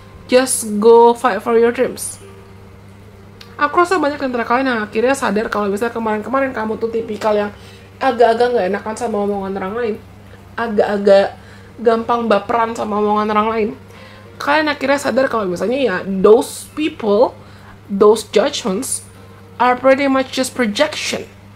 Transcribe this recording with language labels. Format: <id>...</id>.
<en>just go fight for your dreams.</en> <id>Aku rasa banyak antara kalian yang akhirnya sadar kalau misalnya kemarin-kemarin kamu tuh tipikal yang agak-agak gak enakan sama omongan orang lain, agak-agak gampang baperan sama omongan orang lain. Kalian akhirnya sadar kalau misalnya ya</id> <en>those people, those judgments are pretty much just projection.</en>